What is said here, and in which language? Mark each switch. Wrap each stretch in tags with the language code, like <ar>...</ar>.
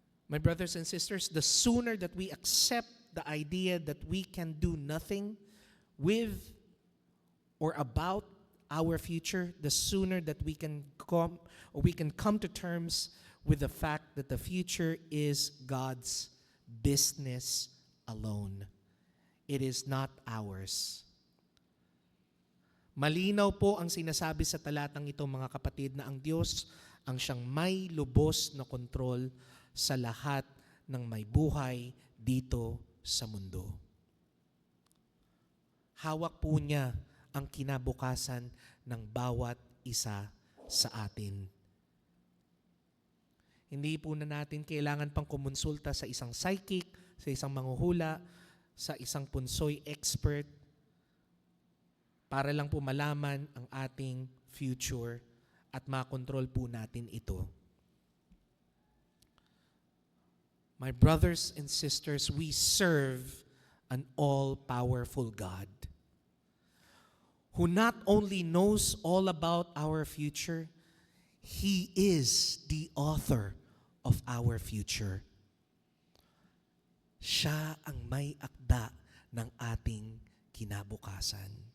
<en>My brothers and sisters, the sooner that we accept the idea that we can do nothing with or about our future, the sooner that we can come to terms with the fact that the future is God's business alone. It is not ours.</en> <tl>Malinaw po ang sinasabi sa talatang ito, mga kapatid, na ang Diyos ang siyang may lubos na kontrol sa lahat ng may buhay dito sa mundo. Hawak po niya ang kinabukasan ng bawat isa sa atin. Hindi po na natin kailangan pang kumonsulta sa isang psychic, sa isang manghuhula, sa isang punsoy expert, para lang po malaman ang ating future at makontrol po natin ito.</tl> <en>My brothers and sisters, we serve an all-powerful God who not only knows all about our future, He is the author of our future.</en> <tl>Siya ang may akda ng ating kinabukasan.</tl>